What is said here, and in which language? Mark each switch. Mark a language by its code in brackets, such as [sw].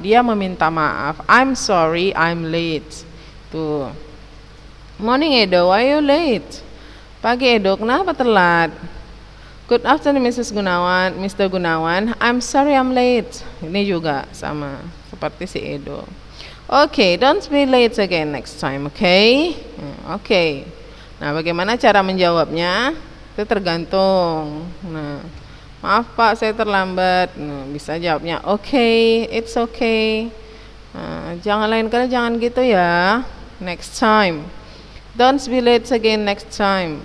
[id] Dia meminta maaf. [en] I'm sorry, I'm late. [id] Tuh. [en] Morning Edo, why you late? [id] Pagi Edo, kenapa telat? [en] Good afternoon Mrs. Gunawan, Mr. Gunawan. I'm sorry I'm late. [id] Ini juga sama seperti si Edo. [en] Okay, don't be late again next time, okay? Okay. [id] Nah, bagaimana cara menjawabnya? Itu tergantung. Nah, maaf Pak, saya terlambat. Nah, bisa jawabnya, okay, [en] it's okay. [id] Nah, jangan lain kali jangan gitu ya. [en] Next time. Don't be late again next time.